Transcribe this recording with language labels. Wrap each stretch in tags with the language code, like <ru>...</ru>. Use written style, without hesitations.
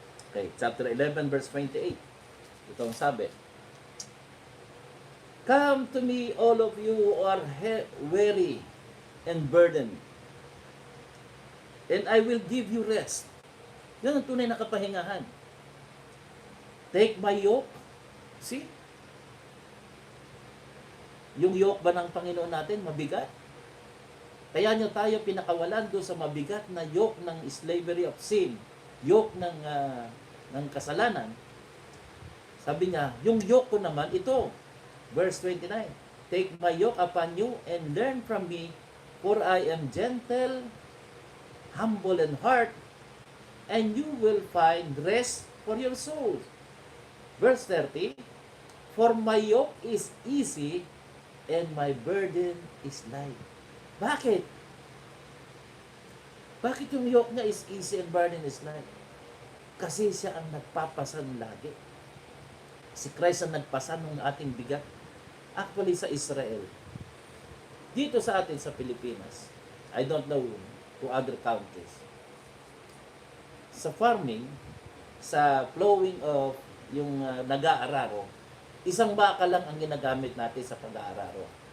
<tl>Okay, chapter 11, verse 28. Ito ang sabi.</tl> <en>Come to me, all of you who are weary and burdened, and I will give you rest.</en> <tl>Yan ang tunay na kapahingahan.</tl> <en>Take my yoke. See?</en> <tl>Yung yoke ba ng Panginoon natin, mabigat? Kaya nyo tayo pinakawalan doon sa mabigat na yoke ng</tl> <en>slavery of sin,</en> <tl>yoke ng kasalanan. Sabi niya, yung yoke ko naman, ito,</tl> <en>verse 29, take my yoke upon you and learn from me, for I am gentle, humble in heart, and you will find rest for your souls. Verse 30, for my yoke is easy and my burden is light.</en> <tl>Bakit? Bakit yung yoke niya</tl> <en>is easy and burden is light?</en> <tl>Kasi siya ang nagpapasan lagi. Si Christ ang nagpasan ng ating bigat.</tl> <en>Actually sa Israel.</en> <tl>Dito sa atin sa Pilipinas,</tl> <en>I don't know to other countries.</en> <tl>Sa farming, sa plowing of yung nag-aararo, isang baka lang ang ginagamit natin sa pag-aararo.</tl>